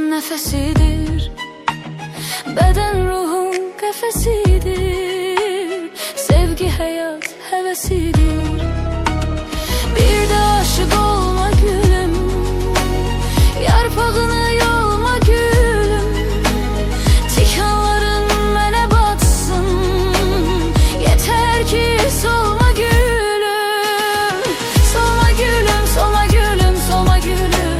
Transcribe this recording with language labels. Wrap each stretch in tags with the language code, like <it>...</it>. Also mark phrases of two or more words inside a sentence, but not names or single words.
<tr>nefesidir. Beden ruhun kefesidir. Sevgi hayat hevesidir. Bir de aşık olma gülüm, yarpağını yolma gülüm.</tr> <az>Tikanların mənə batsın, yeter ki solma gülüm. Solma gülüm, solma gülüm, solma gülüm.</az>